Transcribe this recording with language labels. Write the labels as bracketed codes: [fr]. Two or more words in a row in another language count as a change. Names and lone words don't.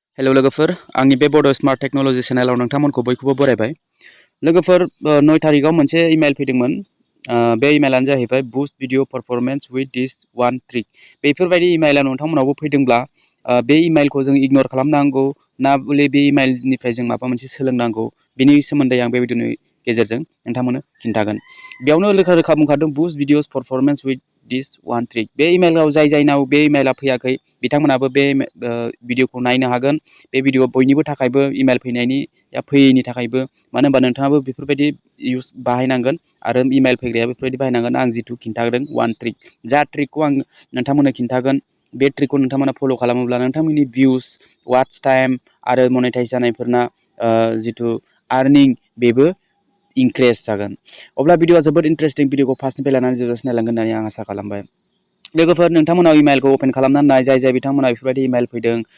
[brx] हेलौ लोगोफोर आंनि बे बड स्मार्ट टेक्नोलॉजी चेनेलाव नोंथांमोनखौ बयखौबो बरायबाय लोगोफोर 9 तारिखाव मोनसे इमेल फैदोंमोन बे इमेलानो जाहैबाय [en] boost video performance with this one trick [brx] बेफोरबायदि इमेला नोंथांमोनावबो फैदोंब्ला बे इमेलखौ जों इगनोर खालामनांगौ ना बले बे इमेलनिफ्राय जों माबा मोनसे सोलोंनांगौ बेनि सोमोन्दै आं बे भिडिअनि गेजेरजों नोंथांमोननो खिन्थागोन बेयावनो रोखा रोखा बुंखादों [en] boost videos performance with this one trick [brx] बे इमेलाव जायनाव बे इमेला फैयाखै बिथांमोनाबो बे भिडिअखौ नायनो हागोन बे भिडिअ बयनिबो थाखायबो इमेल फैयैनि थाखायबो मानो होनबा नोंथाङाबो बेफोरबायदि इउज बाहायनांगोन आरो इमेल फैग्राया बेफोरबायदि बाहायनांगोन आं जिथु खिन्थादों [en] one trick [brx] जा ट्रिकखौ आं नोंथांमोननो खिन्थागोन बे ट्रिकखौ नोंथांमोना फल' खालामोब्ला नोंथांमोननि [en] views watch time [brx] आरो मनेटाइज जानायफोरना जिथु आर्निं बेबो इंक्रिज जागोन अब्ला भिडिअआ जोबोद इन्टारेस्टिं भिडिअखौ फार्स्टनिफ्राय लानानै जोबजासिम नायलांगोन होननानै आं आसा खालामबाय लोगोफोर नोंथांमोनाव इमेलखौ अपेन खालामनानै नाय जाय बिथांमोना बेफोरबायदि इमेल फैदों